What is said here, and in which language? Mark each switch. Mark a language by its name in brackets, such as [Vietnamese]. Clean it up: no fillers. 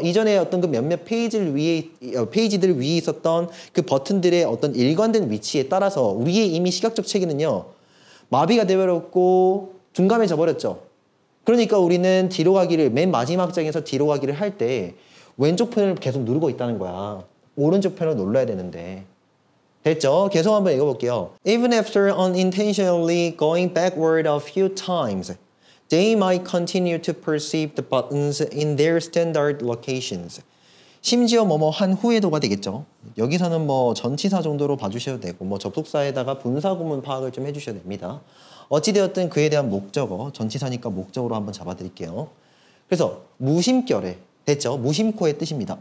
[Korean] 이전에 어떤 그 몇몇 페이지들 위에 있었던 그 버튼들의 어떤 일관된 위치에 따라서 우리의 이미 시각적 체계는요, 마비가 되어버렸고 둔감해져 버렸죠. 그러니까 우리는 뒤로 가기를, 맨 마지막 장에서 뒤로 가기를 할 때 왼쪽 편을 계속 누르고 있다는 거야. 오른쪽 편을 눌러야 되는데. 됐죠? 계속 한번 읽어볼게요. [English] Even after unintentionally going backward a few times, they might continue to perceive the buttons in their standard locations. [Korean] 심지어 뭐뭐 한 후에도가 되겠죠. 여기서는 뭐 전치사 정도로 봐주셔도 되고 뭐 접속사에다가 분사 구문 파악을 좀 해주셔야 됩니다. 어찌되었든 그에 대한 목적어, 전치사니까 목적으로 한번 잡아드릴게요. 그래서 무심결에, 됐죠? 무심코의 뜻입니다.